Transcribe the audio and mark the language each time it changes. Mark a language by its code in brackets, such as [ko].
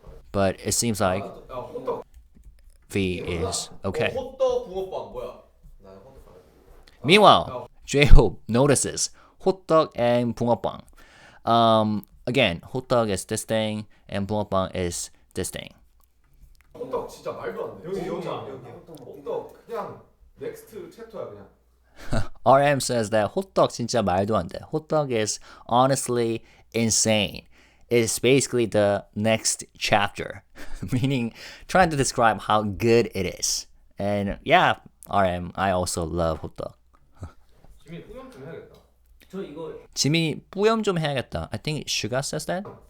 [en] But it seems like V is okay. [ko] 호떡 붕어빵 뭐야? [en] Meanwhile, J-Hope notices 호떡 and 붕어빵. Again, 호떡 is this thing and 붕어빵 is this thing. [ko] 호떡 진짜 말도 안 돼. 여기 호떡 그냥 넥스트 챕터야 그냥. [en] RM says that [ko] 호떡 진짜 말도 안 돼. [en] 호떡 is honestly insane. It's basically the next chapter, meaning trying to describe how good it is. And yeah, RM, I also love 호떡. [ko] 지민 뿌염 좀 해야겠다. 지민이 뿌염 좀 해야겠다. [en] I think SUGA says that.